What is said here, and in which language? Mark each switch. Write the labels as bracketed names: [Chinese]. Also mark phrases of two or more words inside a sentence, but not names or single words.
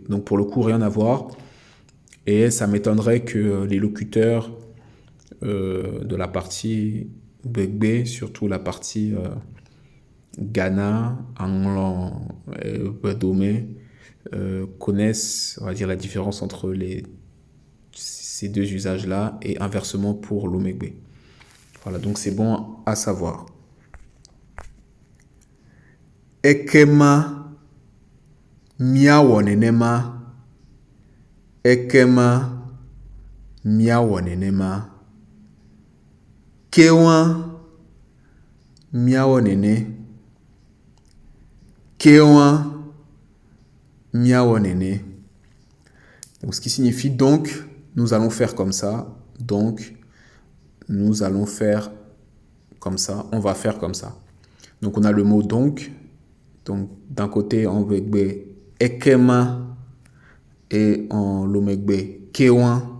[French] Donc pour le coup, rien à voir. Et ça m'étonnerait que les locuteurs de la partie begbe, surtout la partie Ghana, Anglan, Dome, connaissent, on va dire, la différence entre ces deux usages-là et inversement pour l'omegbe. Voilà, donc c'est bon à savoir. [Ewe] Ekema miawo nenema. Ekema miawo nenema. Kewa miawo nene. Kewa miawo nene. [French] Donc, ce qui signifie donc, nous allons faire comme ça. Donc, nous allons faire comme ça. On va faire comme ça. Donc, on a le mot donc. Donc, d'un côté, en begbe, ekema, et en lomegbe, kewa.